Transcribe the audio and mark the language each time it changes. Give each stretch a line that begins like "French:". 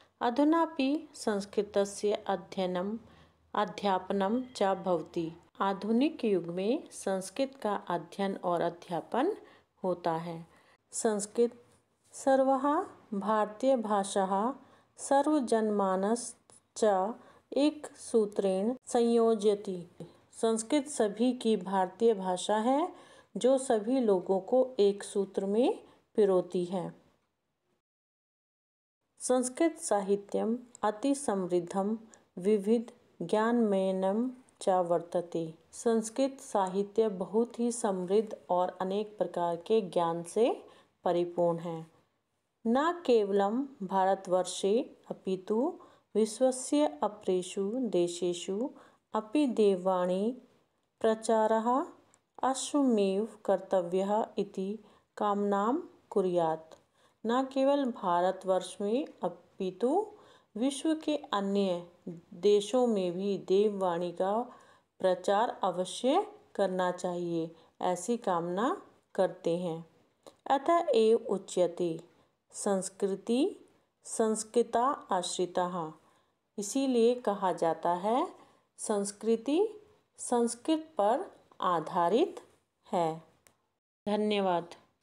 Sanskrit: अधुनापि संस्कृतस्य अध्यापनम च भवति।
Hindi: आधुनिक युग में संस्कृत का अध्ययन और अध्यापन होता है।
Sanskrit: संस्कृत सर्वः भारतीय भाषाः सर्वजनमानस च एक सूत्रेण संयोजयति।
Hindi: संस्कृत सभी की भारतीय भाषा है जो सभी लोगों को एक सूत्र में पिरोती है।
Sanskrit: संस्कृत साहित्यम अति समृद्धम विविध ज्ञानमयम् च वर्तते।
Hindi: संस्कृत साहित्य बहुत ही समृद्ध और अनेक प्रकार के ज्ञान से परिपूर्ण है।
Sanskrit: न केवलं भारतवर्षे अपितु विश्वस्य अपरेषु देशेषु अपि देववाणी प्रचारः अश्वमेव कर्तव्यः इति कामनां कुर्यात्।
Hindi: न केवल भारतवर्ष में अपितु विश्व के अन्य देशों में भी देववाणी का प्रचार अवश्य करना चाहिए, ऐसी कामना करते हैं।
Sanskrit: अतः एव उच्यते संस्कृति संस्कृता आश्रिता।
Hindi: इसीलिए कहा जाता है संस्कृति संस्कृत पर आधारित है। धन्यवाद।